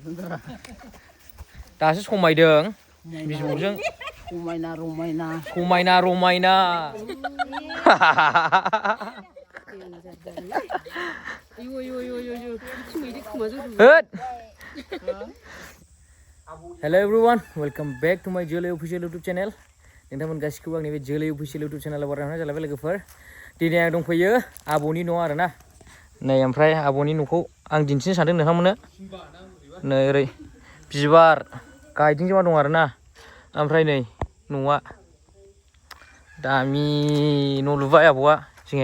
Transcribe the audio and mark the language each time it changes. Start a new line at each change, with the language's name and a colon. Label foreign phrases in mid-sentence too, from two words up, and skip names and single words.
Bodo: दासो समायदों बिबौजों समायना रमायना
English: Hello everyone, welcome back to my Jolly Official YouTube channel.
Bodo: नोंथांमोन गासिखौबो आंनि बे Jolly Official YouTube channel बरायना जालायबाय लोगोफोर. दिनै आं दंफैयो आबौनि न' आरोना. नै ओमफ्राय आबौनि न'खौ आं दिन्थिनो सानदों नोंथांमोननो. नै ओरै बिबार गायदोंजोबा दं आरोना. ओमफ्राय नै न'आ दामि न' लुबाय आबौआ जोंहा.